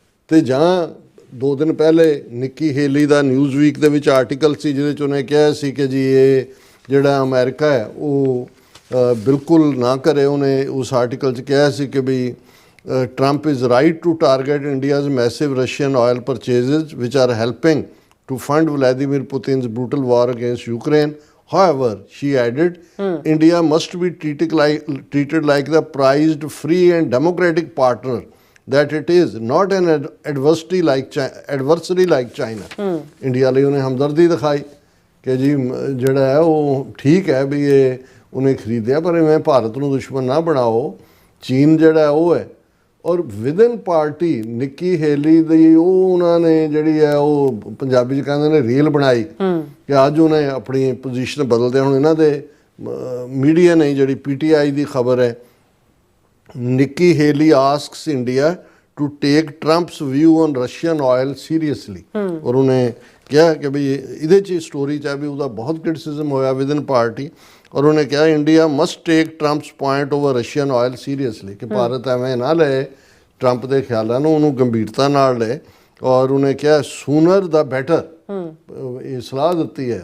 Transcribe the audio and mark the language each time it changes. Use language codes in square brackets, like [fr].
[pa] ਤੇ ਜਾਂ 2 ਦਿਨ ਪਹਿਲੇ ਨਿੱਕੀ ਹੇਲੀ ਦਾ ਨਿਊਜ਼ ਵੀਕ ਦੇ ਵਿੱਚ ਆਰਟੀਕਲ ਸੀ ਜਿਹਦੇ 'ਚ ਉਹਨੇ ਕਿਹਾ ਸੀ ਕਿ ਜੀ ਇਹ ਜਿਹੜਾ ਅਮਰੀਕਾ ਹੈ ਉਹ ਬਿਲਕੁਲ ਨਾ ਕਰੇ। ਉਹਨੇ ਉਸ ਆਰਟੀਕਲ 'ਚ ਕਿਹਾ ਸੀ ਕਿ ਵੀ [en] Trump is right to target India's massive Russian oil purchases which are helping to fund Vladimir Putin's brutal war against Ukraine. However, she added, India must be treated like the prized, free and democratic partner that it is, not an adversary like China. [pa] India ਲਈ ਉਹਨੇ ਹਮਦਰਦੀ ਦਿਖਾਈ ਕਿ ਜੀ ਜਿਹੜਾ ਹੈ ਉਹ ਠੀਕ ਹੈ ਵੀ ਇਹ ਉਹਨੇ ਖਰੀਦਿਆ, ਪਰ ਇਵੇਂ ਭਾਰਤ ਨੂੰ ਦੁਸ਼ਮਣ ਨਾ ਬਣਾਓ। ਚੀਨ ਜਿਹੜਾ ਉਹ ਹੈ, ਔਰ ਵਿਦਨ ਪਾਰਟੀ ਨਿੱਕੀ ਹੇਲੀ ਦੀ ਉਹ ਉਹਨਾਂ ਨੇ ਜਿਹੜੀ ਹੈ ਉਹ ਪੰਜਾਬੀ 'ਚ ਕਹਿੰਦੇ ਨੇ ਰੀਲ ਬਣਾਈ ਕਿ ਅੱਜ ਉਹਨੇ ਆਪਣੀ ਪੋਜੀਸ਼ਨ ਬਦਲਦੇ। ਹੁਣ ਇਹਨਾਂ ਦੇ ਮੀਡੀਆ ਨੇ ਜਿਹੜੀ PTI ਦੀ ਖਬਰ ਹੈ [en] Nikki Haley asks India to take Trump's view on Russian oil seriously. [pa] ਔਰ ਉਹਨੇ ਕਿਹਾ ਕਿ ਵੀ ਇਹਦੇ 'ਚ ਸਟੋਰੀ 'ਚ ਹੈ ਵੀ ਉਹਦਾ ਬਹੁਤ ਕ੍ਰਿਟਿਸਿਜ਼ਮ ਹੋਇਆ ਵਿਦਨ ਪਾਰਟੀ, ਔਰ ਉਹਨੇ ਕਿਹਾ [en] India must take Trump's point over Russian oil seriously, [pa] ਕਿ ਭਾਰਤ ਐਵੇਂ ਨਾ ਲਏ ਟਰੰਪ ਦੇ ਖਿਆਲਾਂ ਨੂੰ, ਉਹਨੂੰ ਗੰਭੀਰਤਾ ਨਾਲ ਲਏ। ਔਰ ਉਹਨੇ ਕਿਹਾ [en] sooner the better, [pa] ਇਹ ਸਲਾਹ ਦਿੱਤੀ ਹੈ।